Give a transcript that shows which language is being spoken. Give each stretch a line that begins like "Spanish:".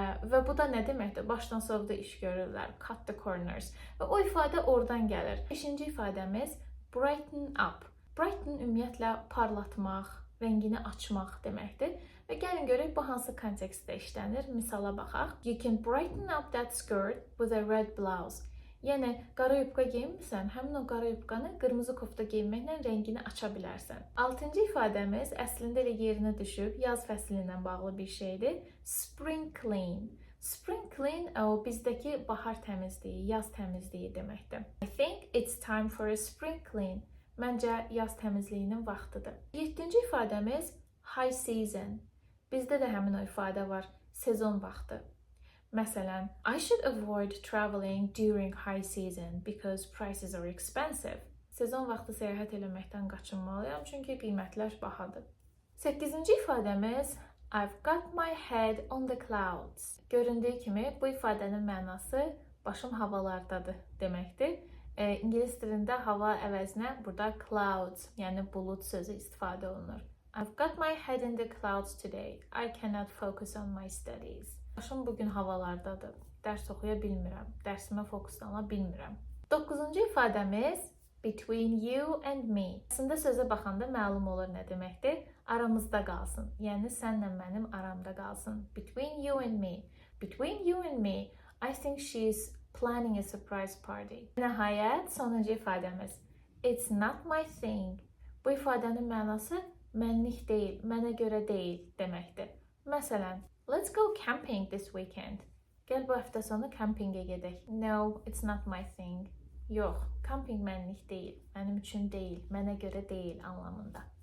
Azerbaijani: Və bu da nə deməkdir? Başdan sovda iş görürlər,
English: cut the corners.
Azerbaijani: Və o ifadə oradan gəlir. Beşinci ifadəmiz brighten up. Brighten ümumiyyətlə parlatmaq, rəngini açmaq deməkdir. Və gəlin görək bu hansı kontekstdə işlənir. Misala baxaq.
English: You can brighten up that skirt with a red blouse.
Azerbaijani: Yəni, qara yubka geyinmirsən, həmin o qara yubkanı qırmızı kofta geyinməklə rəngini aça bilərsən. Altıncı ifadəmiz əslində elə yerinə düşüb, yaz fəsli ilə bağlı bir şeydir. Spring clean. Spring clean o bizdəki bahar təmizliyi, yaz təmizliyi deməkdir.
English: I think it's time for a spring clean.
Azerbaijani: Məncə yaz təmizliyinin vaxtıdır. Yeddinci ifadəmiz high season. Bizdə də həmin o ifadə var, sezon vaxtı.
English: Məsələn, I should avoid traveling during high season because prices are expensive.
Azerbaijani: Sezon vaxtı səyahət eləməkdən qaçınmalıyam, çünki qiymətlər bahadır. 8-ci ifadəmiz
English: I've got my head on the clouds.
Azerbaijani: Göründüyü kimi bu ifadənin mənası başım havalardadır deməkdir. İngilis dilində hava əvəzinə burada clouds, yəni bulud sözü istifadə olunur.
English: I've got my head in the clouds today. I cannot focus on my studies.
Azerbaijani: Başım bugün havalardadır. Dərs oxuya bilmirəm. Dərsimə fokuslana bilmirəm. 9-cu ifadəmiz
English: between you and me.
Azerbaijani: Əslində sözə baxanda məlum olur nə deməkdir. Aramızda qalsın. Yəni sənlə mənim aramda qalsın.
English: Between you and me. Between you and me, I think she's planning a surprise party.
Azerbaijani: Nəhayət, sonuncu ifadəmiz.
English: It's not my thing.
Azerbaijani: Bu ifadənin mənası mənlik deyil, mənə görə deyil deməkdir. Məsələn,
English: let's go camping this weekend.
Azerbaijani: Gəl bu həftə sonu kempinqə gedək.
English: No, it's not my thing.
Azerbaijani: Yox, kamping mənlik deyil, mənim üçün deyil, mənə görə deyil anlamında.